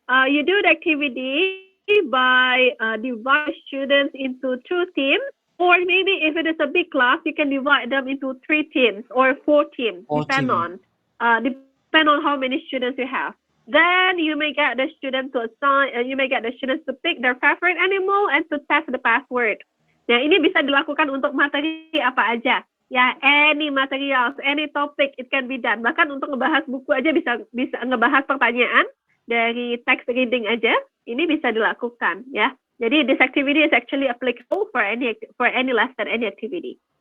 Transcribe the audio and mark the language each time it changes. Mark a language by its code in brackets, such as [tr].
[en] You do the activity by divide students into 2 teams, or maybe if it is a big class, you can divide them into 3 teams or 4 teams, depend on how many students you have. Then you may get the students to pick their favorite animal and to test the password. [id] Nah, ini bisa dilakukan untuk materi apa aja. [en] Ya, any materials, any topic, it can be done. [id] Bahkan untuk ngebahas buku aja bisa ngebahas pertanyaan dari text reading aja, ini bisa dilakukan ya. Jadi [en] this activity is actually applicable for any lesson, any activity.